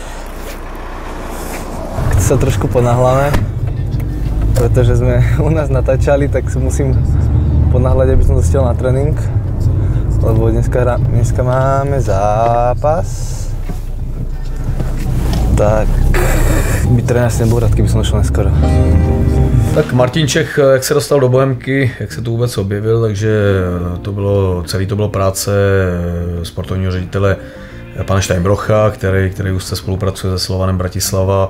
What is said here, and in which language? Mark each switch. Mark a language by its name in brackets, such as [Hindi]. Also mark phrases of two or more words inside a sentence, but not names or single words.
[Slovak] Keď sa trošku ponáhľame, pretože sme u nás natáčali, tak si musím ponáhľať, aby som dostal na tréning. Lebo dneska máme zápas. [Czech] Tak by trenér si nebyl rád, kdyby jsem došel neskoro. Tak Martin Čech, jak se dostal do Bohemky, jak se tu vůbec objevil, takže celý to bylo práce sportovního ředitele pana Steinbrocha, který už se spolupracuje se Slovanem Bratislava.